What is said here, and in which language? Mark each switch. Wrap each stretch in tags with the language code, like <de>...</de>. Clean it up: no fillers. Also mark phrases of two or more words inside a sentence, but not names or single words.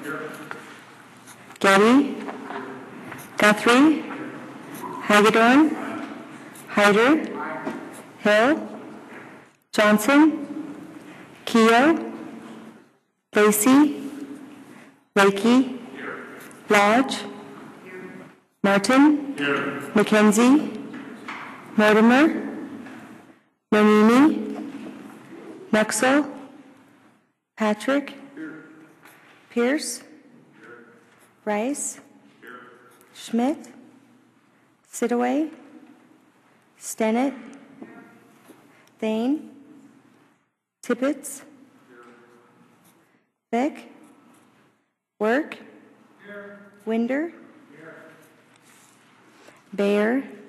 <en>Getty, Guthrie, Hagedorn, Hyder, Hill, Johnson, Keogh, Lacey, Lakey, Lodge, Martin, McKenzie, Mortimer, Nonini, Nuxel, Patrick, Pierce, Rice, Schmidt, Sidaway, Stennett, Thane, Tippett, Beck, Work, Winder, Bayer,</en>